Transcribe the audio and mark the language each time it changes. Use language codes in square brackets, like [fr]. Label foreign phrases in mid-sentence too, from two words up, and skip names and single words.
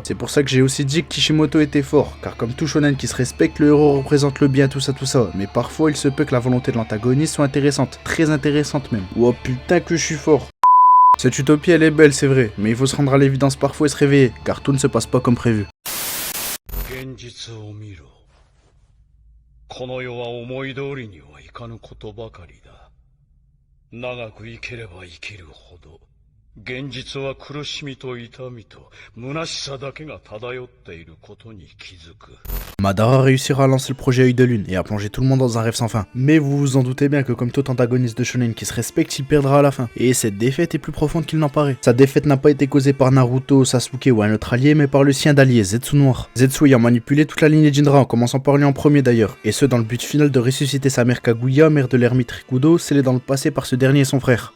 [fr] C'est pour ça que j'ai aussi dit que Kishimoto était fort, car comme tout shonen qui se respecte, le héros représente le bien, tout ça, mais parfois il se peut que la volonté de l'antagoniste soit intéressante, très intéressante même. Oh putain que je suis fort. Cette utopie elle est belle c'est vrai, mais il faut se rendre à l'évidence parfois et se réveiller, car tout ne se passe pas comme prévu. [ja] この世は思い通りにはいかぬことばかりだ。長く生きれば生きるほど、現実は苦しみと痛みと虚しさだけが漂っていることに気づく。 [fr] Madara réussira à lancer le projet Œil de Lune et à plonger tout le monde dans un rêve sans fin. Mais vous vous en doutez bien que comme tout antagoniste de shonen qui se respecte, il perdra à la fin. Et cette défaite est plus profonde qu'il n'en paraît. Sa défaite n'a pas été causée par Naruto, Sasuke ou un autre allié, mais par le sien d'allié, Zetsu Noir. Zetsu ayant manipulé toute la lignée Jinra, en commençant par lui en premier d'ailleurs, et ce dans le but final de ressusciter sa mère Kaguya, mère de l'ermite Rikudo, scellée dans le passé par ce dernier et son frère.